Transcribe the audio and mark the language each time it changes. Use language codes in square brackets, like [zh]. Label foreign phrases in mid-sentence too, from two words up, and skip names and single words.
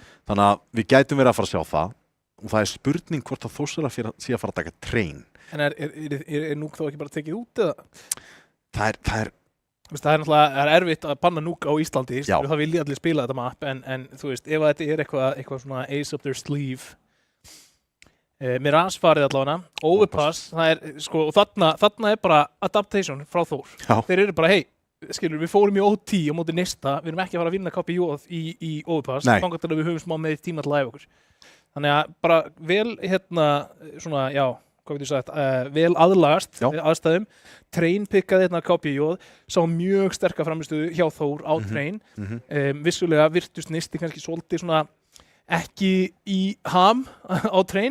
[is] Þannig að við gætum verið að fara að sjá það og það er spurning hvort að Þórsara sé að fara að taka train. En er núk þá ekki bara tekið út eða? Það er Það er náttúrulega erfitt að banna núk á Íslandi, Já. það vilja allir spila þetta map, en þú veist, ef þetta er eitthvað svona [en] ace up their sleeve, [is] Mirage farið allavega, Overpass, það er, sko, og þarna er bara adaptation frá Þór. Já. Þeir eru bara, skilur, við fórum í OT á móti Nista, við erum ekki að fara að vinna KPJ í Overpass, Nei. þangað til að við höfum smá með tíma til að æfa okkur. Þannig að bara vel, svona, já, hvað getur sagt, vel aðlagast aðstæðum, Train pikkaði KPJ, sá mjög sterka framistöðu hjá Þór á Train, vissulega virtust Nisti kannski svolítið svona ekki í ham á Train,